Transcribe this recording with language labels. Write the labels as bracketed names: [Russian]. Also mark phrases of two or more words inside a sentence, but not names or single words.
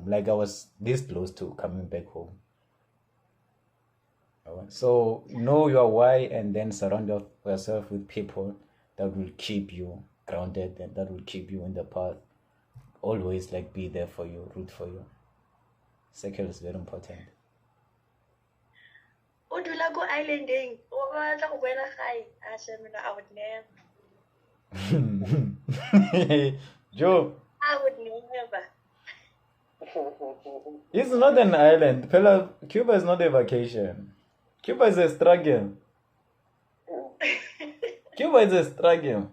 [English] Like I was this close to coming back home. So know your why, and then surround yourself with people that will keep you grounded and that will keep you in the path. Always like be there for you, root for you. Circle is very important. [Tswana] Udula go islanding. Batla go boela gae. [English] I would never. Joe, I would never. it's not an island. Fella, Cuba is not a vacation. Cuba is a struggle. Cuba is a struggle.